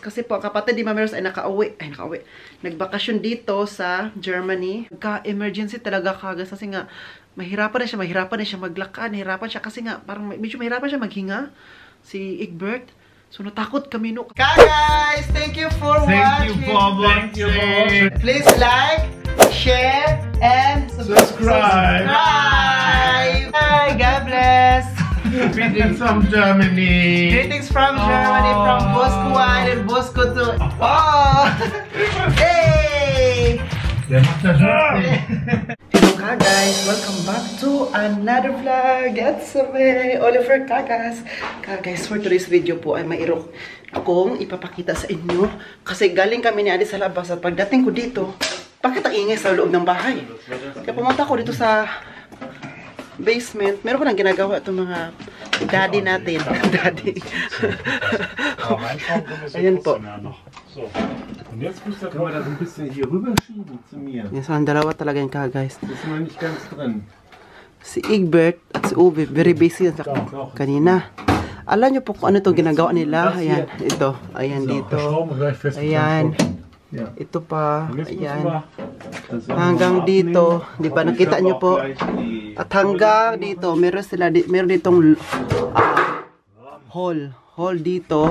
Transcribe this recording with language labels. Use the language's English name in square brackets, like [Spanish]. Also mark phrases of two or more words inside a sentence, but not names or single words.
[Filipino] Kasi po, kapatid ni Mami Rose ay nakauwi. Nagbakasyon dito sa Germany. Ka-emergency talaga kagas. Kasi nga, mahirapan na siya maglakad. Mahirapan siya kasi nga, parang medyo mahirapan siya maghinga. Si Egbert. So, natakot kami no. [English] Guys, thank you for watching. Thank you for watching. Please like, share, and subscribe. Bye! God bless! Greetings from Germany. Greetings from Germany, from Buskuan and Busku to... Oh! Hey! Hello guys, welcome back to another vlog. It's me, [Filipino] Oliver Kagas. Guys, [English] for today's video [Filipino] po ay mayroon akong ipapakita sa inyo. Kasi galing kami ni Adi sa labas at pagdating ko dito, bakit ang ingay sa loob ng bahay? Kaya pumunta ko dito sa basement. Meron ko nang ginagawa itong mga daddy natin. Daddy. Ayan po. [German] Und jetzt können wir das ein bisschen hier rüberschieben zu mir. [Filipino] Yan, so ang dalawa talaga yung guys. [German] Das ist noch nicht ganz drin. [Filipino] Si Egbert at si Uwe, [English] very busy [Filipino] sa kanina. Alam nyo po kung ano itong ginagawa nila. Ayan, ito. Ayan, dito. Ayan. Ito pa. Ayan. Hanggang dito. Di ba, nakita nyo po. At hanggang dito, meron ditong hall dito.